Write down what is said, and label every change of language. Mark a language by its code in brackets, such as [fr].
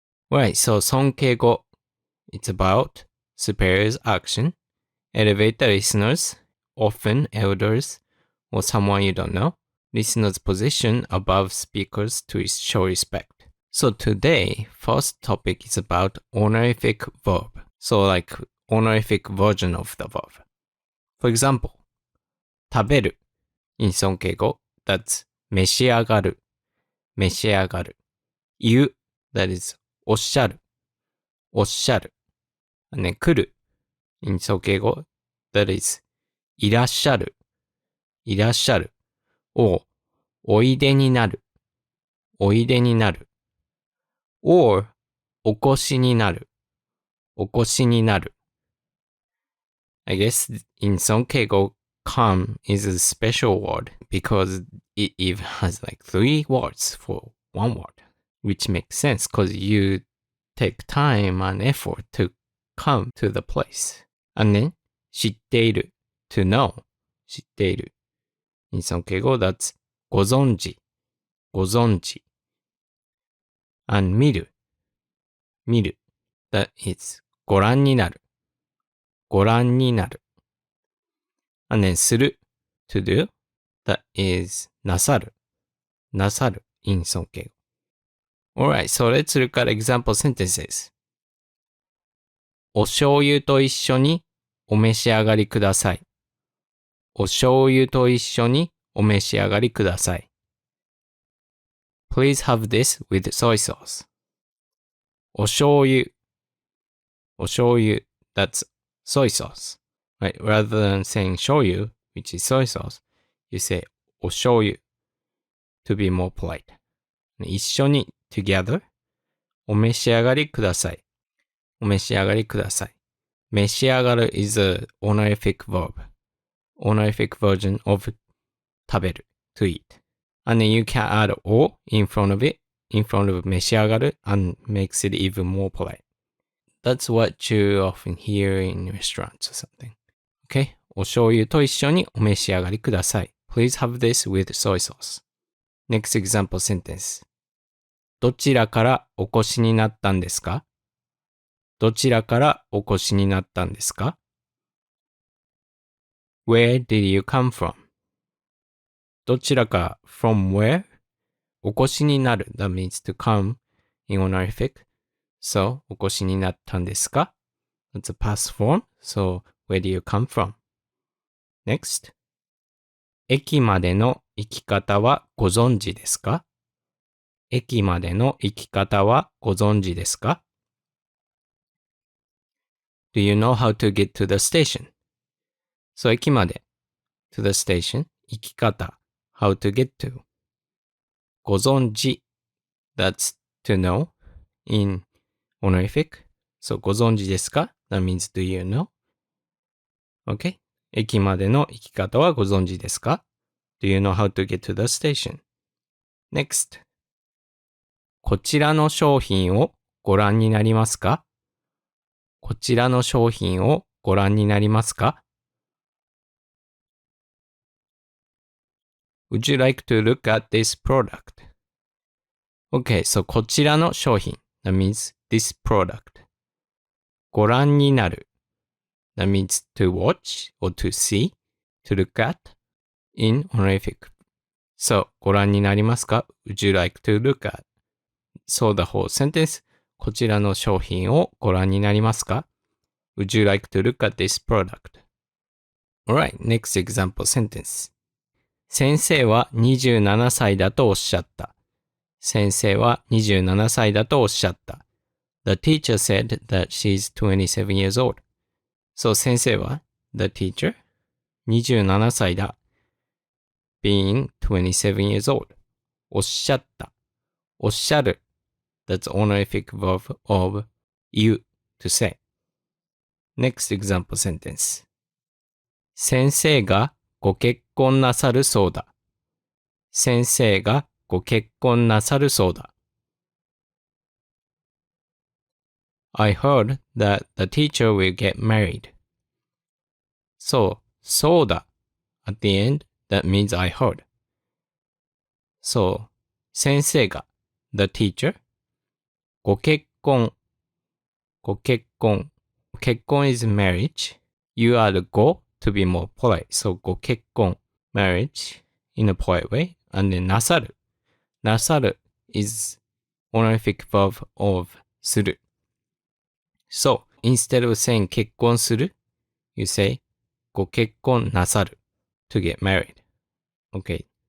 [en] Right, so Sonkeigo, it's about superior's action. Elevate the listeners, often elders or someone you don't know, listeners' position above speakers to show respect. So today, first topic is about honorific verb. So like honorific version of the verb. For example, 食べる in Sonkeigo, that's 召し上がる、召し上がる。 [ja] 言う [en] that is [ja] おっしゃる、おっしゃる。 [en] And then 来る in Sonkeigo, that is いらっしゃる、いらっしゃる。 [ja] or おいでになる、おいでになる。 or お越しになる、お越しになる。 [en] I guess in Sonkeigo, come is a special word because it even has like 3 words for one word, which makes sense because you take time and effort to come to the place. And then 知っている to know 知っている in Sonkeigo, that's ご存知ご存知 and 見る見る that is ご覧になるご覧になる and then する to do, that is なさるなさる in Sonkeigo. Alright, so let's look at example sentences. [ja] お醤油と一緒にお召し上がりください。お醤油と一緒にお召し上がりください。 [en] Please have this with soy sauce. お醤油。お醤油。That's soy sauce. Right? Rather than saying 醤油, which is soy sauce, you say お醤油 to be more polite. [ja] 一緒に together. お召し上がりください。お召し上がりください。 [en] 召し上がる is a honorific verb. Honorific version of 食べる to eat. And then you can add o in front of it, in front of 召し上がる and makes it even more polite. That's what you often hear in restaurants or something. Okay? [ja] お醤油と一緒にお召し上がりください。 [en] Please have this with soy sauce. Next example sentence. [ja] どちらからお越しになったんですか？どちらからお越しになったんですか？ [en] Where did you come from? どちらか from where? お越しになる that means to come in honorific. [ja] So, お越しになったんですか？ [en] That's a past form. So, where do you come from? Next. [ja] 駅までの行き方はご存知ですか？駅までの行き方はご存知ですか？ [en] Do you know how to get to the station? So, 駅まで to the station. 行き方 how to get to. ご存知 that's to know in honorific. So, ご存知ですか that means do you know? Okay. [ja] 駅までの行き方はご存知ですか [en] Do you know how to get to the station? Next. [ja] こちらの商品をご覧になりますか？こちらの商品をご覧になりますか？ [en] Would you like to look at this product? Okay, so こちらの商品 that means this product. ご覧になる that means to watch or to see, to look at in honorific. [ja] So, ご覧になりますか？ [en] Would you like to look at? So the whole sentence, [ja] こちらの商品をご覧になりますか？ [en] Would you like to look at this product? Alright, next example sentence. [ja] 先生は27歳だとおっしゃった。先生は27歳だとおっしゃった。 [en] The teacher said that she's 27 years old. So 先生は the teacher 27歳だ。 Being 27 years old. おっしゃった。おっしゃる。 That's honorific verb of you to say. Next example sentence. [ja] 先生がご結婚なさるそうだ。先生がご結婚なさるそうだ。 [en] I heard that the teacher will get married. So, そうだ at the end, that means I heard. So, 先生が the teacher ご結婚ご結婚結婚 is marriage. You are the go to be more polite. So, ご結婚 marriage in a polite way. And then なさる なさる is honorific verb of する. So, instead of saying 結婚する you say ご結婚なさる to get married. Okay.